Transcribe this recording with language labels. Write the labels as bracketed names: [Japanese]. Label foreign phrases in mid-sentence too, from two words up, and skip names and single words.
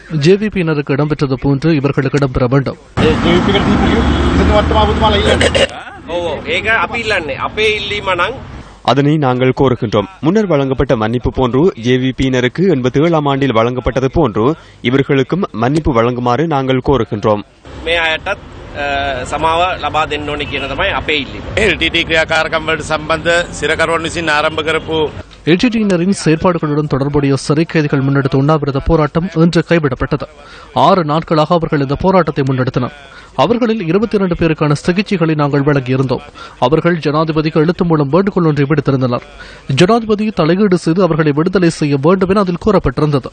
[Tamil] ஜேவிபியினருக்கு இடம்பெற்றது போன்று இவர்களுக்கு இடம்பெற வேண்டும். அதனை நாங்கள் கோருகின்றோம். முன்னர் வழங்கப்பட்ட மன்னிப்பு போன்று ஜேவிபியினருக்கு 87ஆம் ஆண்டில் வழங்கப்பட்டது போன்று இவர்களுக்கும் மன்னிப்பு வழங்குமாறு நாங்கள் கோருகின்றோம். [Sinhala] සමාව ලබා දෙන්න ඕනේ කියන තමයි අපේ ඉල්ලීම. LTT ක්‍රියාකාරකම් වලට සම්බන්ධ සිරකරුවන් විසින් ආරම්භ කරපු [Tamil] எல்டிடியினரின் செயற்பாடுகளுடன் தொடர்புடைய சிறை கைதிகள் முன்னெடுத்த உண்ணாவிரத போராட்டம் இன்று கைவிடப்பட்டது. 6 நாட்களாக அவர்கள் இந்த போராட்டத்தை முன்னெடுத்தனர். அவர்களில் 22 பேருக்கான சிகிச்சைகளை நாங்கள் வழங்கியிருந்தோம். அவர்கள் ஜனாதிபதிக்கு எழுத்து மூலம் வேண்டுகோள் ஒன்றை விடுத்திருந்தனர். ஜனாதிபதி தலையீடு செய்து அவர்களை விடுதலை செய்ய வேண்டும் என அதில் கூறப்பட்டிருந்தது.